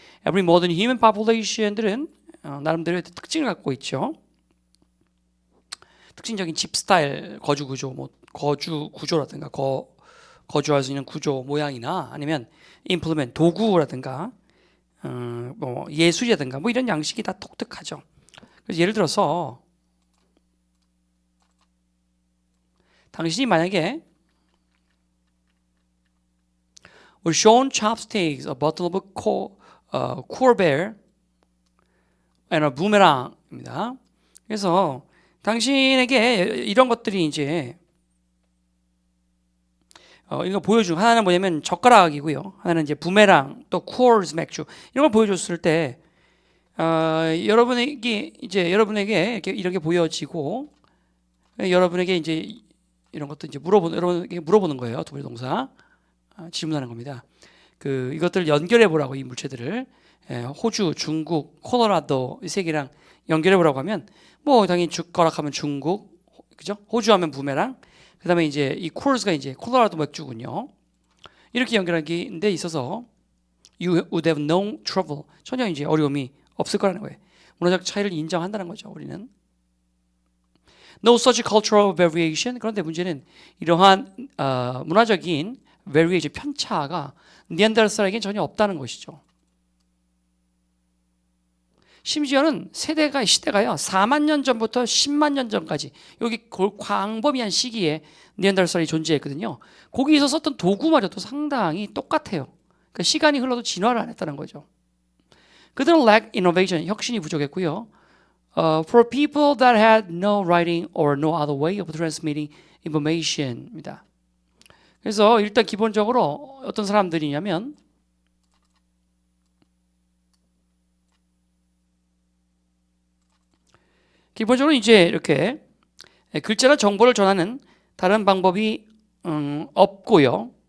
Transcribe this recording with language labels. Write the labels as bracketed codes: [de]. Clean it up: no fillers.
[en] Every modern human population [ko] 들은 나름대로의 특징을 갖고 있죠. 특징적인 집 스타일, 거주 구조, 뭐 거주 구조라든가 거주할 수 있는 구조 모양이나 아니면 implement 도구라든가 뭐 예술이라든가 뭐 이런 양식이 다 독특하죠. 그래서 예를 들어서 당신이 만약에 [en] were shown chopsticks, a bottle of Courbet, and a boomerang입니다. [ko] 그래서 당신에게 이런 것들이 이제 이거 보여준 하나는 뭐냐면 젓가락이고요. 하나는 이제 부메랑 또 쿠어즈 맥주 이런 걸 보여줬을 때 여러분에게 이런 게 보여지고 여러분에게 이제 이런 것도 이제 여러분에게 물어보는 거예요. 두 번째 동사. 질문하는 겁니다. 이것들을 연결해 보라고 이 물체들을 호주, 중국, 콜로라도 이 세 개랑 연결해 보라고 하면 뭐 당연히 젓가락하면 중국, 그죠? 호주하면 부메랑, 그다음에 이제 이 콜스가 이제 콜로라도 맥주군요. 이렇게 연결하는 데 있어서 [en] you would have no trouble [ko] 전혀 이제 어려움이 없을 거라는 거예요. 문화적 차이를 인정한다는 거죠. 우리는 [en] no such cultural variation. [ko] 그런데 문제는 이러한 문화적인 variation 편차가 니안데르탈에게는 전혀 없다는 것이죠. 심지어는 시대가요 4만 년 전부터 10만 년 전까지 여기 광범위한 시기에 니안데르탈이 존재했거든요. 거기서 썼던 도구마저도 상당히 똑같아요. 그러니까 시간이 흘러도 진화를 안 했다는 거죠. 그들은 [en] lack innovation, [ko] 혁신이 부족했고요. [en] For people that had no writing or no other way of transmitting information입니다. [ko] 그래서 일단 기본적으로 어떤 사람들이냐면 기본적으로 이제 이렇게 글자나 정보를 전하는 다른 방법이 없고요.